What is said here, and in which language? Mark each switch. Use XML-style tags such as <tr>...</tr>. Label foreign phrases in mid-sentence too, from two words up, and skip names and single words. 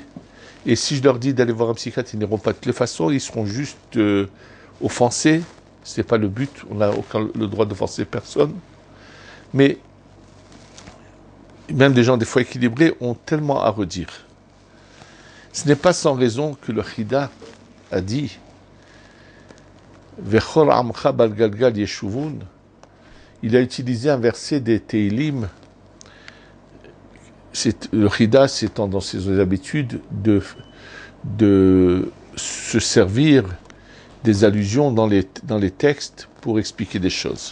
<fr>Et si je leur dis d'aller voir un psychiatre, ils n'iront pas de toutes les façons, ils seront juste offensés. Ce n'est pas le but, on n'a aucun le droit d'offenser personne. Mais même des gens des fois équilibrés ont tellement à redire. Ce n'est pas sans raison que le Chida a dit</fr> <he>וכל עמך בעל גלגל ישובון.</he> <fr>Il a utilisé un verset des Teilim. Le Chida, c'est dans ses habitudes de se servir des allusions dans les textes pour expliquer des choses.</fr>